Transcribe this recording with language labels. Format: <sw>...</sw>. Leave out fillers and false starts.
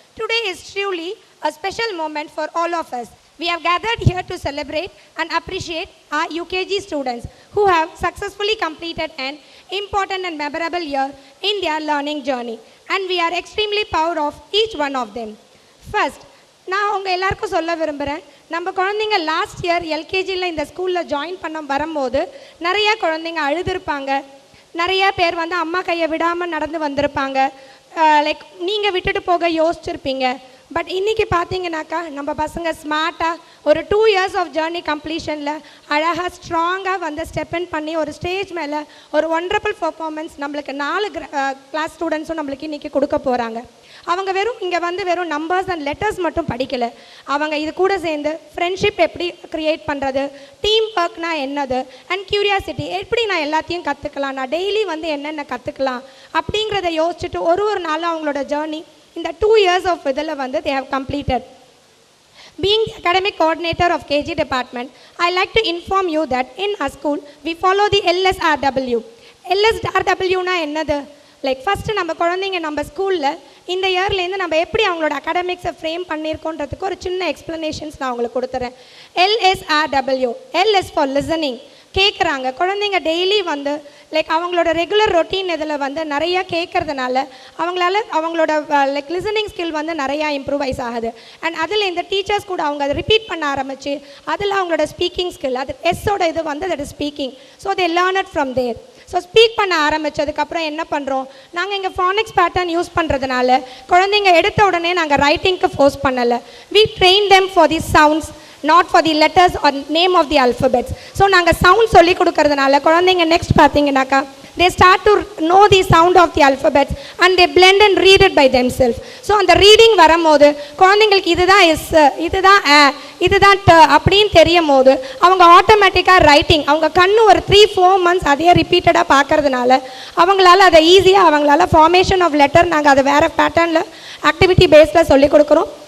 <en>Today is truly a special moment for all of us. We have gathered here to celebrate and appreciate our UKG students who have successfully completed an important and memorable year in their learning journey. And we are extremely proud of each one of them.</en> <ta>First, நான் உங்கள் எல்லாருக்கும் சொல்ல விரும்புகிறேன், நம்ம குழந்தைங்க last year எல்கேஜியில் இந்த ஸ்கூலில் join பண்ண வரும்போது நிறையா குழந்தைங்க அழுதுருப்பாங்க. நிறையா பேர் வந்து அம்மா கையை விடாமல் நடந்து வந்திருப்பாங்க. லைக் நீங்கள் விட்டுட்டு போக யோசிச்சிருப்பீங்க. பட் இன்றைக்கி பார்த்தீங்கன்னாக்கா நம்ம பசங்க ஸ்மார்ட்டாக ஒரு 2 years ஆஃப் ஜேர்னி கம்ப்ளீஷனில் அழகாக ஸ்ட்ராங்காக வந்து ஸ்டெப் இன் பண்ணி ஒரு ஸ்டேஜ் மேலே ஒரு ஒண்டர்ஃபுல் பர்ஃபார்மன்ஸ் நம்மளுக்கு 4 கிளாஸ் ஸ்டூடெண்ட்ஸும் நம்மளுக்கு இன்றைக்கி கொடுக்க போகிறாங்க. அவங்க இங்கே வந்து வெறும் நம்பர்ஸ் அண்ட் லெட்டர்ஸ் மட்டும் படிக்கலை. அவங்க இது கூட சேர்ந்து ஃப்ரெண்ட்ஷிப் எப்படி க்ரியேட் பண்ணுறது, டீம் ஒர்க்னா என்னது, அண்ட் க்யூரியாசிட்டி எப்படி நான் எல்லாத்தையும் கற்றுக்கலாம், நான் டெய்லி வந்து என்னென்ன கற்றுக்கலாம் அப்படிங்கிறத யோசிச்சுட்டு ஒரு நாளும் அவங்களோட ஜேர்னி இந்த 2 years ஆஃப் இதில் வந்து</ta> <en>they have completed. Being the academic coordinator of KG department, I like to inform you that in our school we follow the LSRW.</en> <ta>LSRWனா என்னது? லைக் ஃபஸ்ட்டு நம்ம குழந்தைங்க நம்ம ஸ்கூலில் இந்த இயர்லேருந்து நம்ம எப்படி அவங்களோட அகாடமிக்ஸை ஃப்ரேம் பண்ணியிருக்கோன்றதுக்கு ஒரு சின்ன எக்ஸ்ப்ளனேஷன்ஸ் நான் உங்களுக்கு கொடுத்துறேன். LSRW, L is for listening. கேட்குறாங்க குழந்தைங்க டெய்லி வந்து லைக் அவங்களோட ரெகுலர் ரொட்டீன் இதில் வந்து நிறையா கேட்குறதுனால அவங்களோட லைக் லிசனிங் ஸ்கில் வந்து நிறையா இம்ப்ரூவைஸ் ஆகுது. அண்ட் அதில் இந்த டீச்சர்ஸ் கூட அவங்க அதை ரிப்பீட் பண்ண ஆரம்பித்து அதில் அவங்களோட ஸ்பீக்கிங் ஸ்கில், அது எஸ்ஸோட இது வந்து that is speaking.</ta> <en>So they learn it from there.</en> <ta>So speak பண்ண ஆரம்பித்ததுக்கப்புறம் என்ன பண்ணுறோம், நாங்கள் இங்கே ஃபானிக்ஸ் பேட்டர்ன் யூஸ் பண்ணுறதுனால குழந்தைங்க எடுத்த உடனே நாங்கள் ரைட்டிங்க்கு ஃபோர்ஸ் பண்ணலை.</ta> <en>We train them for the sounds, not for the letters or name of the alphabets. So</en> <ta>நாங்கள் சவுண்ட் சொல்லி கொடுக்கறதுனால குழந்தைங்க நெக்ஸ்ட் பார்த்தீங்கன்னாக்கா</ta> <en>they start to know the sound of the alphabets and they blend and read it by themselves.</en> <ta>So அந்த reading வரும்போது குழந்தைங்களுக்கு இதுதான் S, இதுதான் ஏ, இதுதான் ட அப்படின்னு தெரியும் போது அவங்க ஆட்டோமேட்டிக்காக ரைட்டிங் அவங்க கண்ணு ஒரு 3-4 months அதையே ரிப்பீட்டடாக பார்க்கறதுனால அவங்களால அதை ஈஸியாக அவங்களால ஃபார்மேஷன் ஆஃப் லெட்டர் நாங்கள் அதை வேறு பேட்டர்னில் ஆக்டிவிட்டி பேஸில் சொல்லிக் கொடுக்குறோம்.</ta>